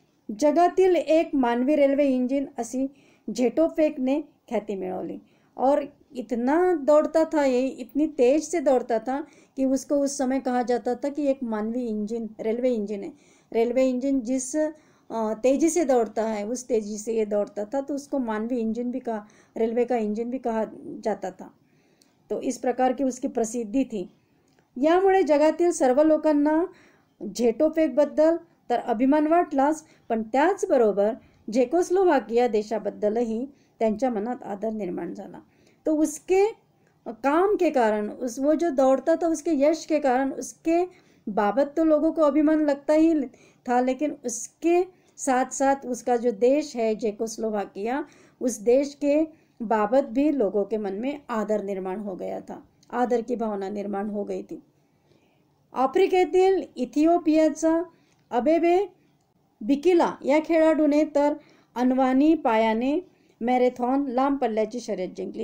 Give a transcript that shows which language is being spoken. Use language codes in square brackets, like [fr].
[mr] जगातील एक मानवी रेल्वे इंजिन अशी झेटोपेकने ख्याति मिळवली [hi] और इतना दौड़ता था ये, इतनी तेज से दौड़ता था कि उसको उस समय कहा जाता था कि एक मानवी इंजन, रेलवे इंजन है। रेलवे इंजन जिस तेजी से दौड़ता है उस तेजी से ये दौड़ता था, तो उसको मानवीय इंजन भी कहा, रेल्वे का इंजन भी कहा जाता था। तो इस प्रकार की उसकी प्रसिद्धी थी। [mr] यामुळे जगातील सर्व लोकांना झेटोपेकबद्दल तर अभिमान वाटलाच, पण त्याचबरोबर झेकोस्लोवाकिया देशाबद्दलही त्यांच्या मनात आदर निर्माण झाला। [hi] तो उसके काम के कारण, वो जो दौड़ता था उसके यश के कारण उसके बाबत तो लोगों को अभिमान लगता ही था, लेकिन उसके साथ साथ उसका जो देश है चेकोस्लोवाकिया, उस देश के बाबत भी लोगों के मन में आदर निर्माण हो गया था, आदर की भावना निर्माण हो गई थी। [mr] आफ्रिकेतील इथिओपियाचा अबेबे बिकिला या खेळाडूने तर अनवाणी पायाने मैराथन लांब पल्ल्याची शर्यत जिंकली।